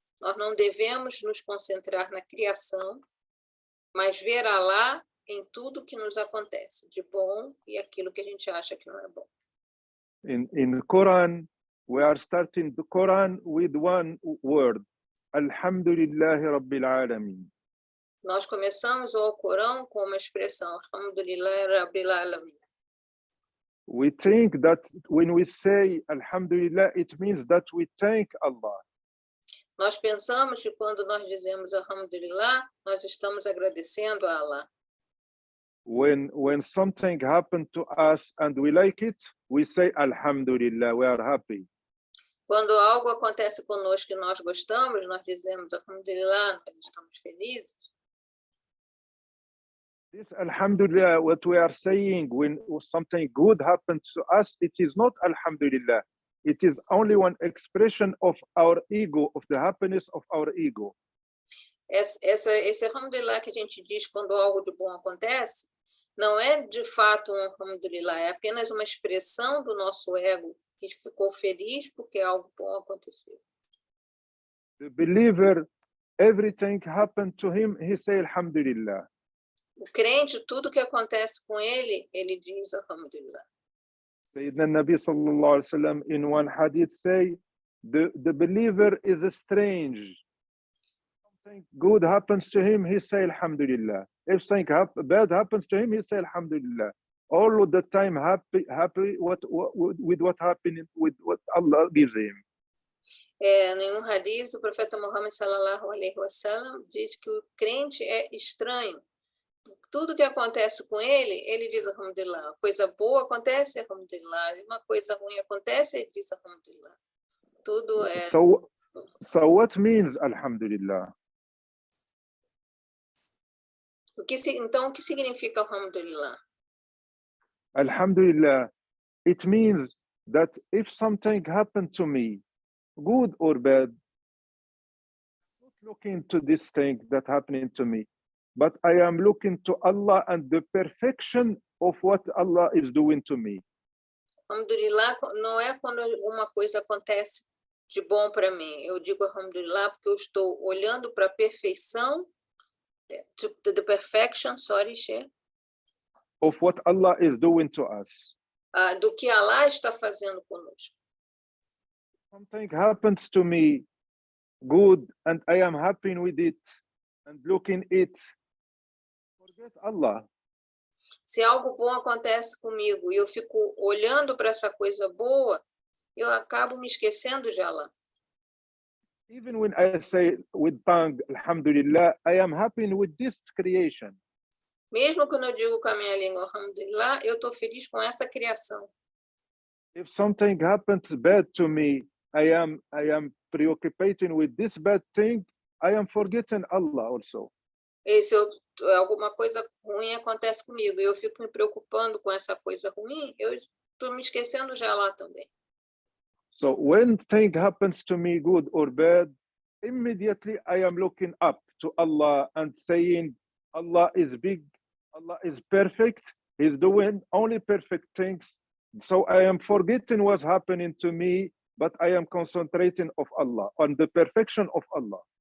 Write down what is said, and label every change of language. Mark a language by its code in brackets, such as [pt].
[pt] Nós não devemos nos concentrar na criação, mas ver Allah em tudo que nos acontece, de bom e aquilo que a gente acha que não é bom. [en] In the Quran, we are starting the Quran with one word, Alhamdulillahi Rabbil Alameen. [pt] Nós começamos o Alcorão com uma expressão, Alhamdulillah Rabbil Alamin. [en] We think that when we say Alhamdulillah, it means that we thank Allah. [pt] Nós pensamos que quando nós dizemos Alhamdulillah, nós estamos agradecendo a Allah. [en] When something happened to us and we like it, we say Alhamdulillah, we are happy. [pt] Quando algo acontece conosco que nós gostamos, nós dizemos Alhamdulillah, nós estamos felizes. [en] This Alhamdulillah, what we are saying when something good happens to us, it is not Alhamdulillah. It is only one expression of our ego, of the happiness of our ego. [pt] Esse Alhamdulillah que a gente diz quando algo de bom acontece, não é de fato um Alhamdulillah, é apenas uma expressão do nosso ego que ficou feliz porque algo bom aconteceu. [en] The believer, everything happened to him, he say Alhamdulillah. [pt] O crente, tudo que acontece com ele, ele diz Alhamdulillah. [en] Sayyidina Nabi sallallahu alaihi wasallam in one hadith say, the believer is strange. Something good happens to him, he say Alhamdulillah. If something bad happens to him, he say Alhamdulillah. All of the time happy with what happened, with what Allah gives him. [pt] Em um hadith, o profeta Muhammad sallallahu alaihi wasallam diz que o crente é estranho. Tudo que acontece com ele, ele diz Alhamdulillah. Coisa boa acontece, Alhamdulillah. Uma coisa ruim acontece, ele diz Alhamdulillah. Tudo é... [en] So what means Alhamdulillah? [pt] Então, o que significa Alhamdulillah? [en] Alhamdulillah, it means that if something happened to me, good or bad, I'm not looking to this thing that happening to me, but I am looking to Allah and the perfection of what Allah is doing to me. [pt] Alhamdulillah não é quando uma coisa acontece de bom para mim. Eu digo Alhamdulillah porque eu estou olhando para a perfeição, [en] to the perfection, [pt] Sheikh. [en] Of what Allah is doing to us. [pt] Do que Allah está fazendo conosco. [en] Something happens to me good and I am happy with it and looking it. Forget Allah. [pt] Se algo bom acontece comigo e eu fico olhando para essa coisa boa, eu acabo me esquecendo de Allah. [en] Even when I say with tongue, Alhamdulillah, I am happy with this creation. [pt] Mesmo quando eu digo com a minha língua, Alhamdulillah, eu estou feliz com essa criação. [en] If something happens bad to me, I am preoccupied with this bad thing, I am forgetting Allah also. [pt] E se alguma coisa ruim acontece comigo e eu fico me preocupando com essa coisa ruim, eu estou me esquecendo de Allah também. [en] So when thing happens to me, good or bad, immediately I am looking up to Allah and saying, Allah is big, Allah is perfect, He's doing only perfect things. So I am forgetting what's happening to me, but I am concentrating of Allah, on the perfection of Allah.